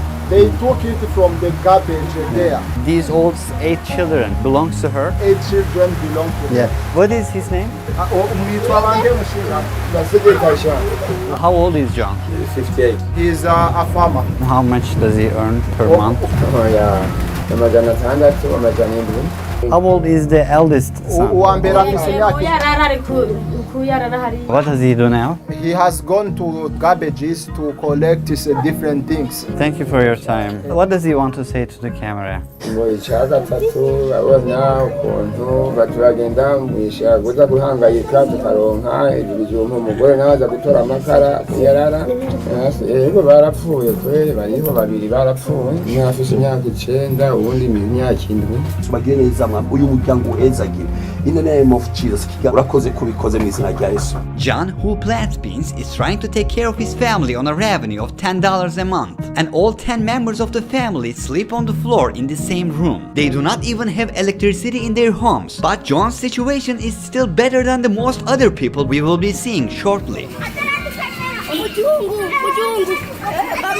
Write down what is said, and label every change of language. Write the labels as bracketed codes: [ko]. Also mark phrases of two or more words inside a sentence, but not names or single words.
[en] They took it from the garbage there. these old 8 children belongs to her. 8 children belong to Yeah. What is his name? How old is John? 58. He is a farmer. How much does he earn per month? [rn] Amajana atandatu, amajana indwi. [en] How old is the eldest son? [rn] Uwa mbere afise imyaka [en] What does he do now? He has gone to garbages to collect different things. Thank you for your time. What does he want to say to the camera? [rn] Ngo icya gatatu abona ukuntu baturagenda mwisha guza guhangayika tukaronka ibijumba umugore nawe aza gutora amakara yarara yego barapfuye kweli bariho babiri barapfuye umwe afise imyaka 9 uwundi imyaka 7 bagire neza uyu muryango uhezagire [en] in the name of Jesus [rn] urakoze kubikoze mu izina rya Yesu. [en] John, who plants beans, is trying to take care of his family on a revenue of $10 a month. And all 10 members of the family sleep on the floor in the same room. They do not even have electricity in their homes. But John's situation is still better than the most other people we will be seeing shortly.